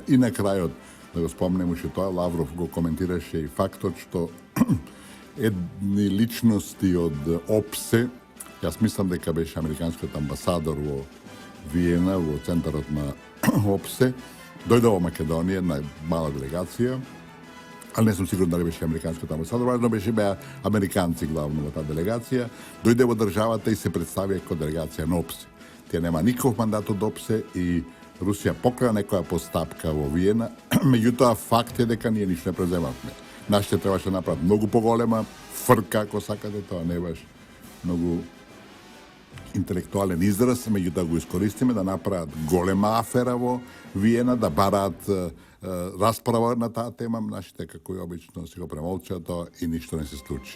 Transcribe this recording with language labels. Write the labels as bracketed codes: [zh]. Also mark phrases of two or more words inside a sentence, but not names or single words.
[mk] И на крајот, да го спомнем уште тоа, Лавров го коментираше и фактот што едни личности од ОПСЕ, јас мислам дека беше американскиот амбасадор во Виена, во центарот на ОПСЕ, дојде во Македонија, една мала делегација, [sr] али не сам сигуран да ли [mk] беше американскиот амбасадор, важно беше беа американци главно во таа делегација, дојде во државата и се представија како делегација на ОПСЕ. Тие нема никаков мандат од ОПСЕ и Русија покра некоја постапка во Виена, меѓутоа факт е дека ние ништо не преземавме. Нашите требаше направат многу поголема фрка, ако сакате, тоа не баш многу интелектуален израз, меѓутоа го искористиме да направат голема афера во Виена, да бараат расправа на таа тема, нашите како и обично си го премолчаа тоа и ништо не се случи.